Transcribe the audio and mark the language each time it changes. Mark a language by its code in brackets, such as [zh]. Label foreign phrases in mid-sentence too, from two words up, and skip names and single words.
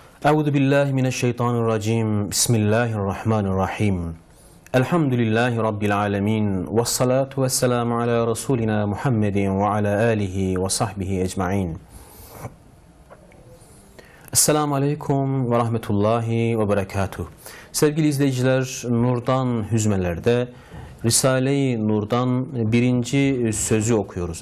[ar] أعوذ بالله من الشيطان الرجيم. بسم الله الرحمن الرحيم. الحمد لله رب العالمين. والصلاة والسلام على رسولنا محمد وعلى آله وصحبه أجمعين. السلام عليكم ورحمة الله وبركاته. [tr] Sevgili izleyiciler, Nur'dan Hüzmeler'de Risale-i Nur'dan birinci sözü okuyoruz.